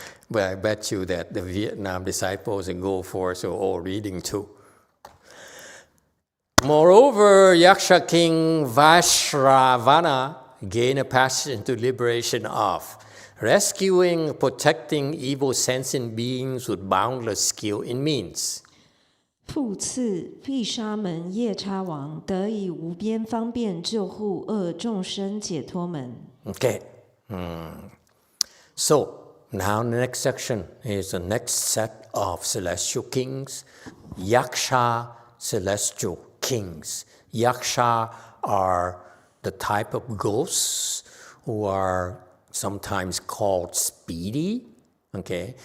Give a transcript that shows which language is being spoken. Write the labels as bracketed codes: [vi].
[en] But I bet you that the Vietnam disciples in Go Force are all reading too. Moreover, Yaksha King Vaishravana gained a passage into liberation of rescuing, protecting evil sentient beings with boundless skill in means. [zh] 复次，毗沙门夜叉王得以无边方便救护恶众生解脱门。 [en] Okay. So, now the next section is the next set of celestial kings, Yaksha celestial kings. Yaksha are the type of ghosts who are sometimes called speedy, okay?